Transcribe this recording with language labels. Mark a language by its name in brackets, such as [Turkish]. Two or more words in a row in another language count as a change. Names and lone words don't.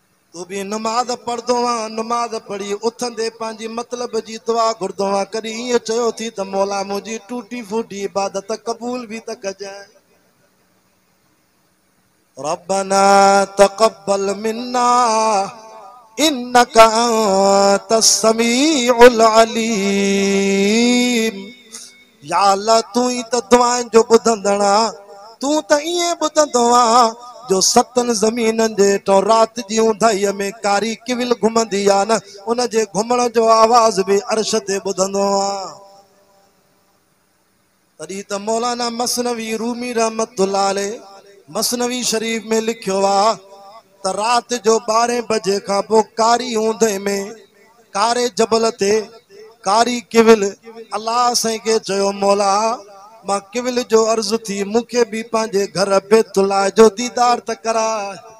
[Sindhi] तू भी नमाज पढ़दो आ, नमाज पढ़ी उथंदे पंहिंजी मतलब जी दुआ घुरदो आ। कॾहिं ईअं चयो थी त मौला मुंहिंजी टूटी फूटी इबादत क़बूल भी त कजांइ। [Arabic] ربنا تقبل منا إنك أنت السميع العليم. [Sindhi] या अल्लाह तू ही त दुआनि जो ॿुधंदड़ आ। तू त ईअं ॿुधंदो आ जो सतन ज़मीननि जे हेठों राति जी ऊंदाईअ में कारी किविल घुमंदी आ न, उन जे घुमण जो आवाज़ भी अर्श ते ॿुधंदो आ। तॾहिं त मौलाना मसनवी रूमी [Arabic] رحمة الله عليه [Sindhi] मसनवी शरीफ में लिखियो आ त राति जो 12 बजे खां पोइ कारी ऊंदे में कारे जबल ते कारी किविल अल्लाह साईं खे चयो मौला मां किविल जो अर्ज़ थी मूंखे भी पंहिंजे घर बैतुल्लाह जो दीदार त कराए।